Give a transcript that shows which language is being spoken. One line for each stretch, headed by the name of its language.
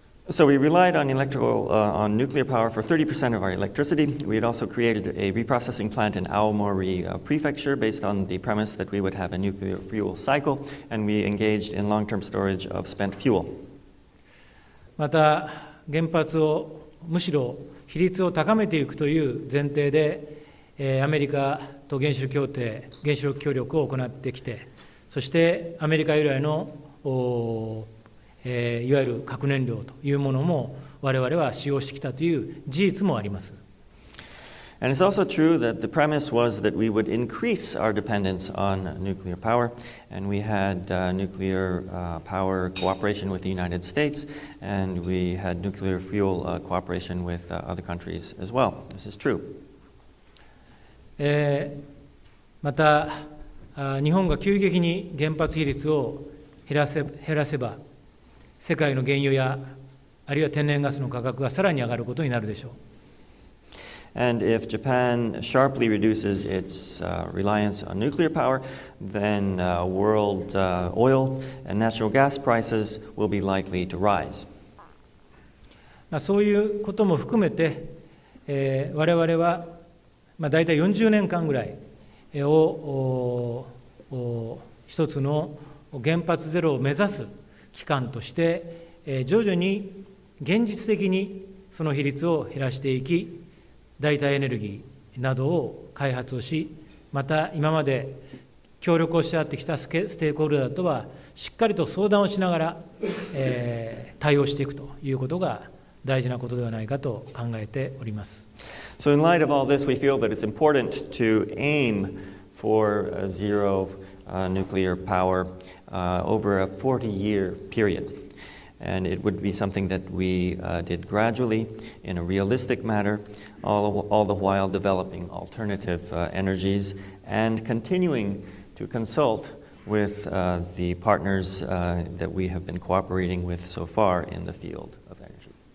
English: So we relied on on nuclear power for 30% of our electricity. We had also created a reprocessing plant in Aomori Prefecture based on the premise that we would have a nuclear fuel cycle, and we engaged in long-term storage of spent fuel.
Japanese: また原発をむしろ比率を高めていくという前提で、アメリカと原子力協定、原子力協力を行ってきて、そしてアメリカ由来のいわゆる核燃料というものも我々は使用してきたという事実もあります。
English: And it's also true that the premise was that we would increase our dependence on nuclear power, and we had nuclear power cooperation with the United States, and we had nuclear fuel cooperation with other countries as well. This is true.
Japanese: また、日本が急激に原発比率を減らせば、世界の原油やあるいは天然ガスの価格がさらに上がることになるでしょう。
English: And if Japan sharply reduces its reliance on nuclear power, then world oil and natural gas prices will be likely to rise.
Japanese: そういうことも含めて、我々は大体40年間ぐらいを一つの原発ゼロを目指す期間として、徐々に現実的にその比率を減らしていき、代替エネルギーなどを開発をし、また今まで協力をし合ってきたステークホルダーとはしっかりと相談をしながら、対応していくということが大事なことではないかと考えております。
English: So in light of all this, we feel that it's important to aim for zero nuclear power over a 40-year period. And it would be something that we did gradually in a realistic manner, all the while developing alternative energies and continuing to consult with the partners that we have been cooperating with so far in the field of energy.